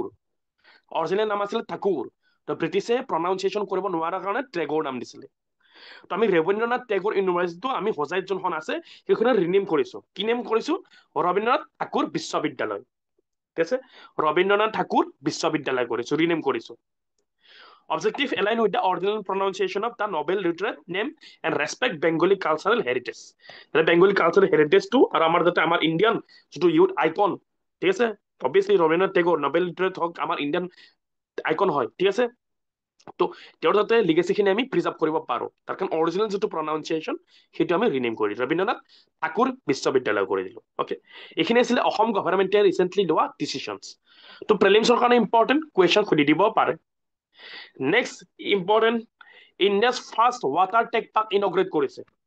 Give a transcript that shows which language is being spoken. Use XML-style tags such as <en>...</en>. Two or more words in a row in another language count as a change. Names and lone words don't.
<as>অৰিজিনেল নাম আছিলে ঠাকুৰ, তো ব্ৰিটিছে প্ৰনাউন্সিয়েশ্যন কৰিব নোৱাৰাৰ কাৰণে টেগৰ নাম দিছিলে। তো আমি ৰবীন্দ্ৰনাথ টেগৰ ইউনিভাৰ্চিটিটো আমি হোজাইত যোনখন আছে সেইখনে ৰিনেম কৰিছো। কি নেম কৰিছো? ৰবীন্দ্ৰনাথ ঠাকুৰ বিশ্ববিদ্যালয়। ঠিক আছে, ৰবীন্দ্ৰনাথ ঠাকুৰ বিশ্ববিদ্যালয় কৰিছো, ৰিনেম কৰিছো।</as> <en>Objective align with the original pronunciation of the Nobel literate name and respect Bengali cultural heritage. Bengali cultural heritage to</en> <as>আর আমার যাতে আমার ইন্ডিয়ান যেটো</as> <en>youth icon,</en> <as>ঠিক আছে, অবভিয়াসলি রবীন্দ্রনাথ টেগোর</as> <en>Nobel literate</en> <as>হোক আমার</as> <en>Indian icon</en> <as>হয়। ঠিক আছে, তো তেওঁৰ যাতে লিগেচিখিনি আমি প্ৰিজাৰ্ভ কৰিব পাৰোঁ, তাৰ কাৰণে অৰিজিনেল যিটো প্ৰনাউন্সিয়েশ্যন সেইটো আমি ৰিনেম কৰি দিলোঁ, ৰবীন্দ্ৰনাথ ঠাকুৰ বিশ্ববিদ্যালয় কৰি দিলোঁ। অ'কে, এইখিনি আছিলে অসম গভৰ্ণমেণ্টে ৰিচেণ্টলি লোৱা ডিচিশ্যনছ। তো প্ৰিলিমছৰ কাৰণে</as> <en>important question</en> <as>সুধি দিব পাৰে।</as> <en>next important, India's first water tech park inaugurate</en> <as>কৰিছে।</as>